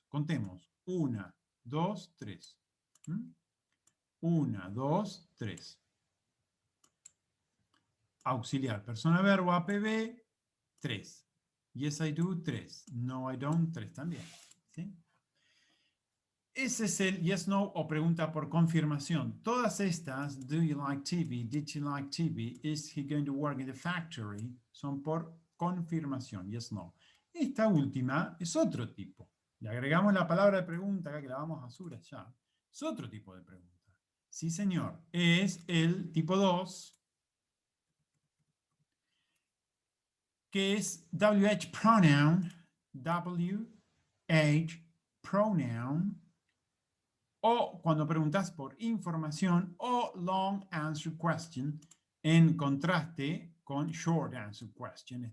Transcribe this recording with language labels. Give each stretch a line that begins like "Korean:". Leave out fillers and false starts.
Spanish: Contemos. 1, 2, 3. 1, 2, 3. Auxiliar, persona, verbo, APB, 3.
English: Yes, I do,
Spanish: 3.
English: No, I don't, 3
Spanish: también. ¿Sí? Ese es el yes, no o pregunta por confirmación. Todas estas,
English: do you like TV, did you like TV, is he going to work in the factory,
Spanish: son por confirmación,
English: yes, no.
Spanish: Esta última es otro tipo. Le agregamos la palabra de pregunta acá que la vamos a subrayar. Es otro tipo de pregunta. Sí, señor. Es el tipo 2, que es WH pronoun, WH pronoun, o cuando preguntas por información, o long answer question, en contraste con short answer question.